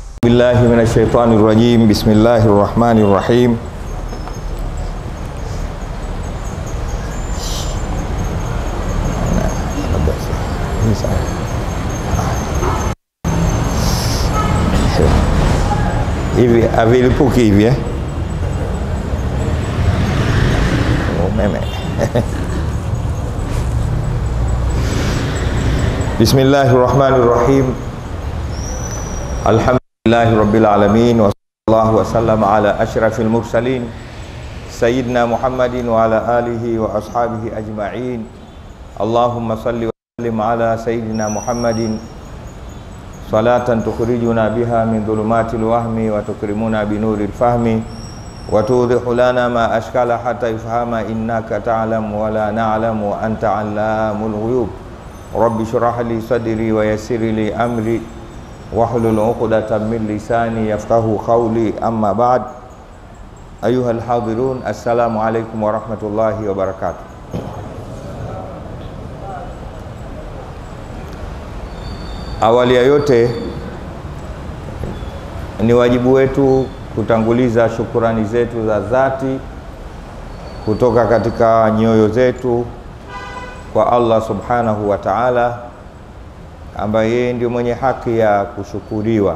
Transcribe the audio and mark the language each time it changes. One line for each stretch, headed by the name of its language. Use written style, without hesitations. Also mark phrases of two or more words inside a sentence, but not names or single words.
Arabic: بالله من الشيطان الرجيم. بسم الله الرحمن الرحيم.
Swahili: Hivi avilipuki hivi umeme.
Arabic: بسم الله الرحمن الرحيم. الحمد لله رب العالمين وصلى الله وسلم على أشرف المرسلين سيدنا محمد وعلى آله وأصحابه أجمعين. اللهم صل وسلم على سيدنا محمد صلاة تخرجنا بها من ظلمات الوهم وتكرمنا بنور الفهم وتوضح لنا ما أشكل حتى يفهم إنك تعلم ولا نعلم وأنت علام الغيوب. رب اشرح لي صدري ويسر لي أمري واحلل عقدة من لساني يفقهوا قولي. أما بعد. أيها الحاضرون السلام عليكم ورحمة الله وبركاته.
Swahili: Awali ya yote ni wajibu wetu kutanguliza shukurani zetu za dhati kutoka katika nyoyo zetu kwa Allah
Arabic: سبحانه وتعالى,
Swahili: ambaye yeye ndio mwenye haki ya kushukuriwa.